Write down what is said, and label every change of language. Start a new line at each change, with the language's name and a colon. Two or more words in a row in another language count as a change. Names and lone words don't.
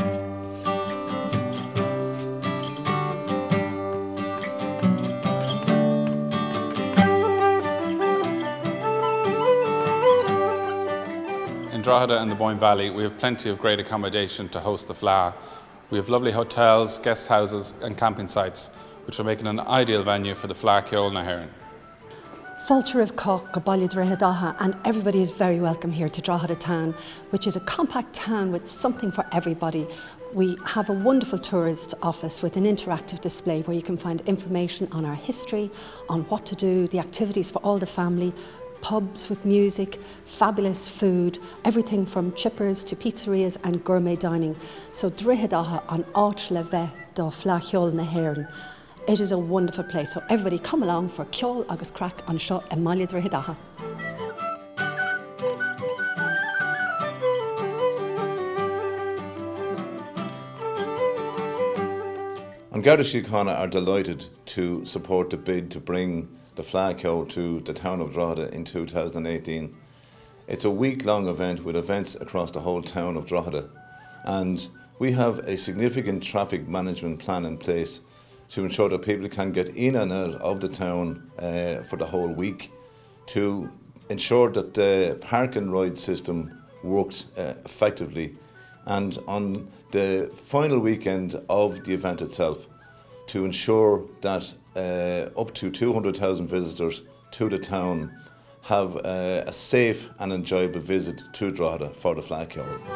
English: In Drogheda and the Boyne Valley, we have plenty of great accommodation to host the Fleadh. We have lovely hotels, guest houses and camping sites, which are making an ideal venue for the Fleadh Cheoil na hÉireann.
Irish: Fáilte of Cork, go baile Drogheda,
English: and everybody is very welcome here to Drogheda town, which is a compact town with something for everybody. We have a wonderful tourist office with an interactive display where you can find information on our history, on what to do, the activities for all the family, pubs with music, fabulous food, everything from chippers to pizzerias and gourmet dining.
Irish: So Drogheda an áit le bheith do Fleadh Cheoil na hÉireann.
English: It is a wonderful place, so everybody come along for
Irish: ceol agus crack an seo I mbaile Drogheda.
English: An Garda Síochána are delighted to support the bid to bring the Fleadh Cheoil to the town of Drogheda in 2018. It's a week-long event with events across the whole town of Drogheda, and we have a significant traffic management plan in place to ensure that people can get in and out of the town for the whole week, to ensure that the park and ride system works effectively, and on the final weekend of the event itself, to ensure that up to 200,000 visitors to the town have a safe and enjoyable visit to Drogheda for the Fleadh Cheoil.